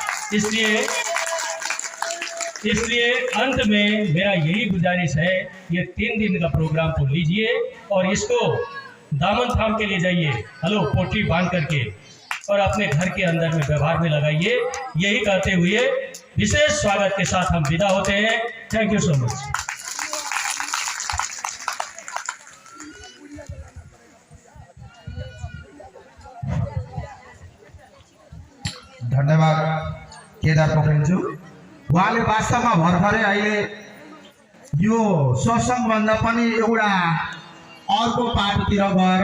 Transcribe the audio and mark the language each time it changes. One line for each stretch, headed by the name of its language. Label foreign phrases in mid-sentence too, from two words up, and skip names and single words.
Hindi: इसलिए अंत में मेरा यही गुजारिश है, ये 3 दिन का प्रोग्राम को लीजिए और इसको दामन थाम के ले जाइए, हेलो, पोटली बांध करके, और अपने घर के अंदर में व्यवहार में लगाइए। यही कहते हुए विशेष स्वागत के साथ हम विदा होते हैं।
English: thank you so much.
Nepali: धन्यवाद केदार पोखरेलज्यू। उहाँले वास्तवमा भर्खरै अहिले यो सत्संग भन्दा पनि एउटा अर्को पार्टीतिर गएर